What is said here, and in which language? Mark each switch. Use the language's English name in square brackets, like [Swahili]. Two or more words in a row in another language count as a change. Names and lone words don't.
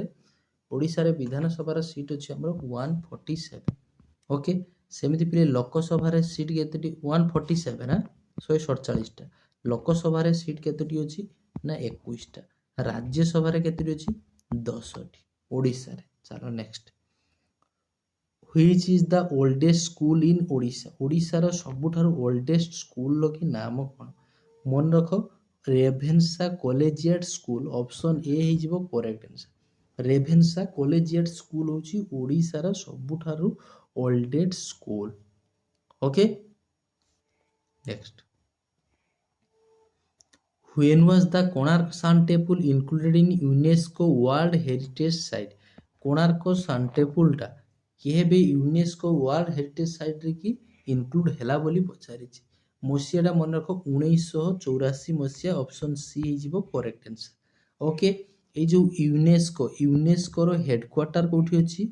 [Odia] ଓଡ଼ିଶାରେ ବିଧାନସଭାର ସିଟ୍ ଅଛି ଆମର 147। ଓକେ, ସେମିତି ପିଲେ ଲୋକସଭାରେ ସିଟ୍ କେତେଟି? 147 ନା 147ଟା। ଲୋକସଭାରେ ସିଟ୍ କେତୋଟି ଅଛି ନା 21ଟା। ରାଜ୍ୟସଭାରେ କେତୋଟି ଅଛି? 10ଟି ଓଡ଼ିଶାରେ। ଚାଲ ନେକ୍ସଟ। [English] Which is the oldest school in ଓଡ଼ିଶା? [Odia] ଓଡ଼ିଶାର ସବୁଠାରୁ [English] oldest school [Odia] କି ନାମ କ'ଣ? ମନେ ରଖ ରେଭେନ୍ସା କଲେଜିଏଟ୍ ସ୍କୁଲ। [English] option A [Odia] ହେଇଯିବ [English] correct answer. [Odia] ରେଭେନ୍ସା କଲେଜିଏଟ୍ ସ୍କୁଲ ହେଉଛି ଓଡ଼ିଶାର ସବୁଠାରୁ [English] oldest school. okay, next. When was the Konark Sun Temple included in UNESCO World Heritage Site? [Odia] କୋଣାର୍କ ସନ୍ ଟେମ୍ପୁଲଟା କେବେ [English] UNESCO World Heritage Site [Odia] କି ଇନକ୍ଲୁଡ ହେଲା ବୋଲି ପଚାରିଛି। ମସିହାଟା ମନେ ରଖ 1984 ମସିହା। [English] option C [Odia] ହେଇଯିବ [English] correct answer. [Odia] ଓକେ, ଏଇ ଯେଉଁ ୟୁନେସ୍କୋର ହେଡକ୍ୱାର୍ଟର କେଉଁଠି ଅଛି?